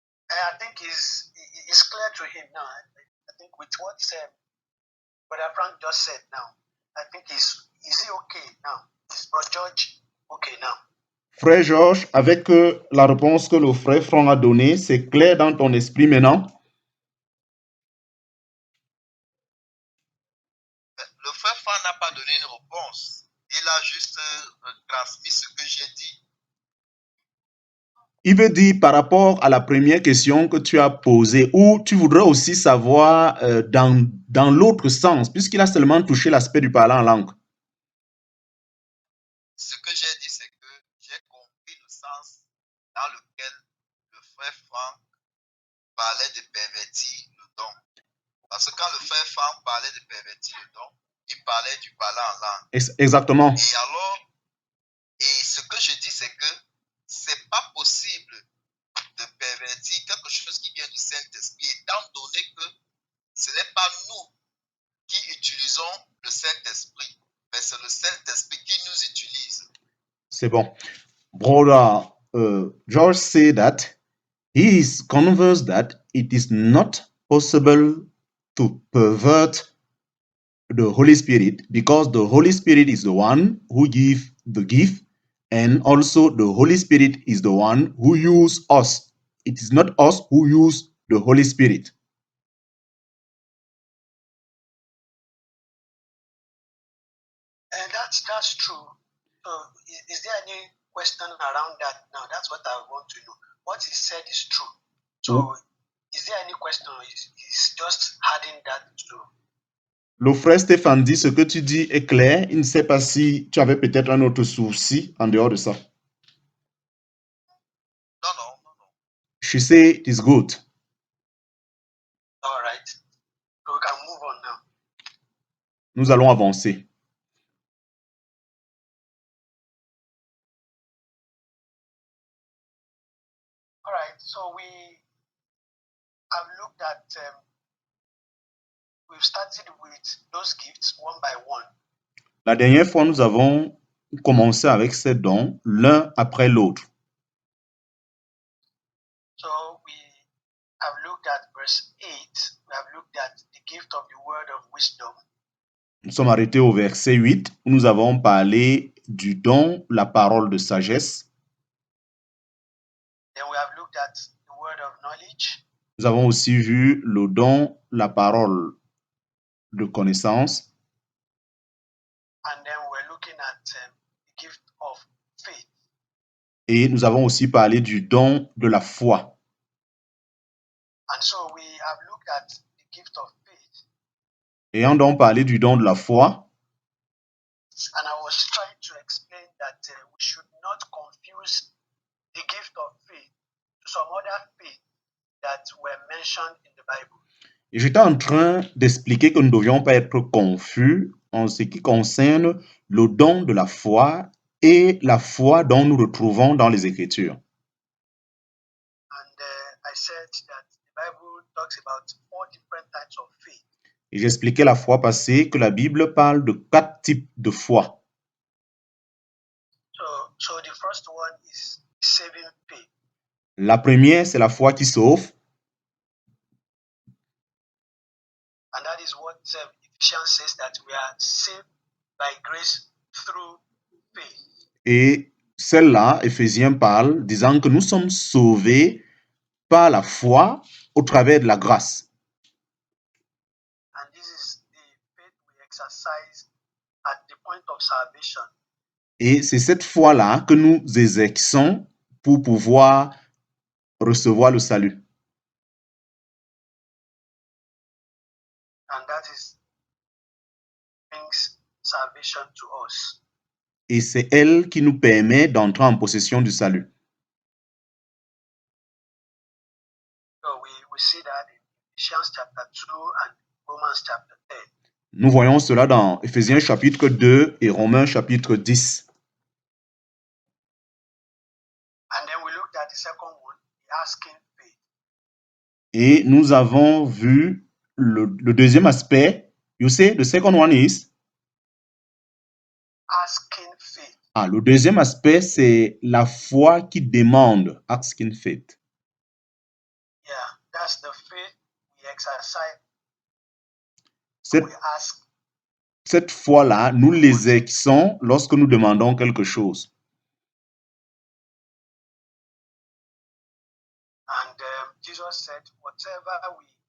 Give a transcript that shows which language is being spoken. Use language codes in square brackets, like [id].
[en] I think it's clear to him now. I think with what Brother Frank just said now, I think is he okay now? Is Brother George okay now? [fr] Frère Georges, avec la réponse que le frère Franck a donnée, c'est clair dans ton esprit maintenant? Le frère Fan n'a pas donné une réponse. Il a juste transmis ce que j'ai dit. Il veut dire par rapport à la première question que tu as posée, ou tu voudrais aussi savoir dans l'autre sens, puisqu'il a seulement touché l'aspect du parler en langue. Ce que j'ai dit, c'est que j'ai compris le sens dans lequel le frère Franck parlait de pervertir le don. Parce que quand le frère Franck parlait de pervertir le don, il parlait du parler en langue. Exactement. Et alors, ce que je dis, c'est que c'est pas possible de pervertir quelque chose qui vient du Saint-Esprit, étant donné que ce n'est pas nous qui utilisons le Saint-Esprit, mais c'est le Saint-Esprit qui nous utilise. C'est bon. [en] Brother George said that he is convinced that it is not possible to pervert the Holy Spirit, because the Holy Spirit is the one who gives the gift, and also the Holy Spirit is the one who uses us. It is not us who use the Holy Spirit. And that's that's true. So is there any question around that? Now that's what I want to know. What he said is true. So is there any question? Or he's just adding that to. [fr] Le frère Stéphane dit ce que tu dis est clair. Il ne sait pas si tu avais peut-être un autre souci en dehors de ça. Non. [en] She said it is good. All right. So we can move on now. [fr] Nous allons avancer. [en] All right. So we have looked at. We've started with those gifts one by one. [fr] La dernière fois, nous avons commencé avec ces dons, l'un après l'autre. [en] So we have looked at verse 8. We have looked at the gift of the word of wisdom. [fr] Nous sommes arrêtés au verset 8, où nous avons parlé du don, la parole de sagesse. [en] Then we have looked at the word of knowledge. [fr] Nous avons aussi vu le don, la parole de connaissance. [en] And then we're looking at the gift of faith. [fr] Et nous avons aussi parlé du don de la foi. [en] And so we have looked at the gift of faith. [fr] Ayant donc parlé du don de la foi, [en] And I was trying to explain that we should not confuse the gift of faith to some other faith that were mentioned in the Bible. [fr] et j'étais en train d'expliquer que nous ne devions pas être confus en ce qui concerne le don de la foi et la foi dont nous retrouvons dans les Écritures. [en] And I said that the Bible talks about 4 different types of faith. [fr] Et j'expliquais la fois passée que la Bible parle de 4 types de foi. [en] So the first one is saving faith. [fr] La première, c'est la foi qui sauve. [en] And that is what Ephesians says, that we are saved by grace through faith. [fr] Et celle-là, Éphésiens parle, disant que nous sommes sauvés par la foi au travers de la grâce. [en] And this is the faith we exercise at the point of salvation. [fr] Et c'est cette foi-là que nous exerçons pour pouvoir recevoir le salut. [en] And that is brings salvation to us. [fr] Et c'est elle qui nous permet d'entrer en possession du salut. [en] So we see that in Ephesians chapter 2 and Romans chapter 10. [fr] Nous voyons cela dans Éphésiens chapitre 2 et Romains chapitre 10. [en] And then we looked at the second one, the asking faith. [fr] Et nous avons vu le deuxième aspect. [en] You say the second one is? Asking faith. [fr] Le deuxième aspect, c'est la foi qui demande, [en] asking faith. Yeah, that's the faith we exercise. [fr] Cette, [en] We ask. [fr] cette foi-là, nous l'exerçons lorsque nous demandons quelque chose. [en] And Jesus said, whatever we.